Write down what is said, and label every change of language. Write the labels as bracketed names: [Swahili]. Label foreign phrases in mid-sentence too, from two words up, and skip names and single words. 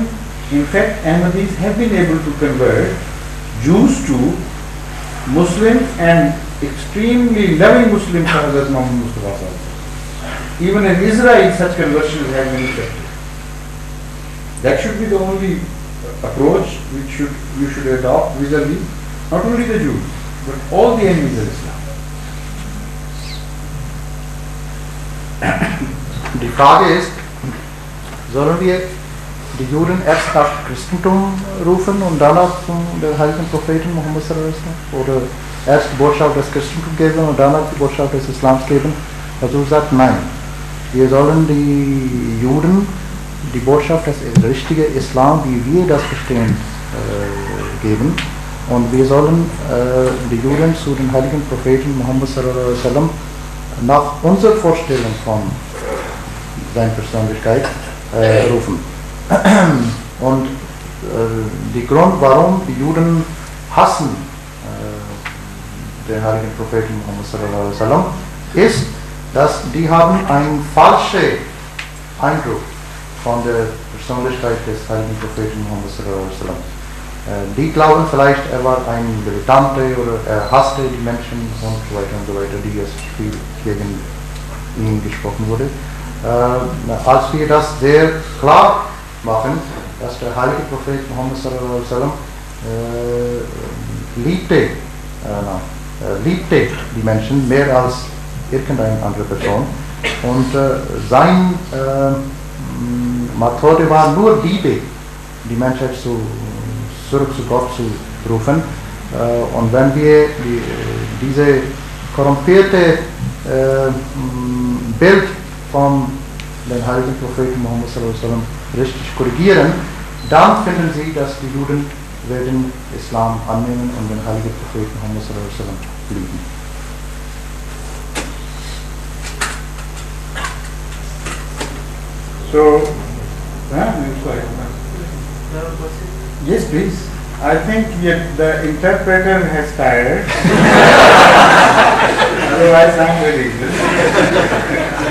[English] In fact, Ahmadis have been able to convert Jews to Muslims and extremely loving Muslims for Hazrat Muhammad Mustafa. Even in Israel, such conversions have been effective. That should be the only approach which you should adopt vis-a-vis not only the Jews, but all the enemies of Islam. [German] Die Frage ist, sollen wir die Juden erst nach Christentum rufen und danach zum heiligen Propheten Muhammad [Arabic] صلى الله عليه وسلم? [German] Oder erst die Botschaft des Christentums geben und danach die Botschaft des Islams geben? Also sagt nein. Wir sollen die Juden die Botschaft des richtigen Islam, wie wir das verstehen, geben. Und wir sollen die Juden zu den heiligen Propheten Muhammad [Arabic] صلى الله عليه وسلم [German] nach unserer Vorstellung von seiner Persönlichkeit rufen. Und der Grund, warum die Juden hassen den heiligen Propheten Muhammad [Arabic] صلى الله عليه وسلم, [German] ist, dass die haben einen falschen Eindruck von der Persönlichkeit des heiligen Propheten Muhammad [Arabic] صلى الله عليه وسلم. [German] Die glauben vielleicht, er war ein Militante oder er hasste die Menschen und so weiter, die es viel gegen ihn gesprochen wurde. Als wir das sehr klar machen, dass der heilige Prophet Muhammad [Arabic] صلى الله عليه وسلم [German] liebte die Menschen mehr als irgendeine andere Person. Und sein Methode war nur Liebe, die Menschheit zurück zu Gott zu rufen. Und wenn wir diese korrumpierte Bild von den heiligen Propheten Muhammad [Arabic] صلى الله عليه وسلم [German] richtig korrigieren, dann finden Sie, dass die Juden werden Islam annehmen und den heiligen Propheten Muhammad [Arabic] صلى الله عليه وسلم [German] lieben. [English] So, yes, please. I think the interpreter has tired. Otherwise, I'm ready.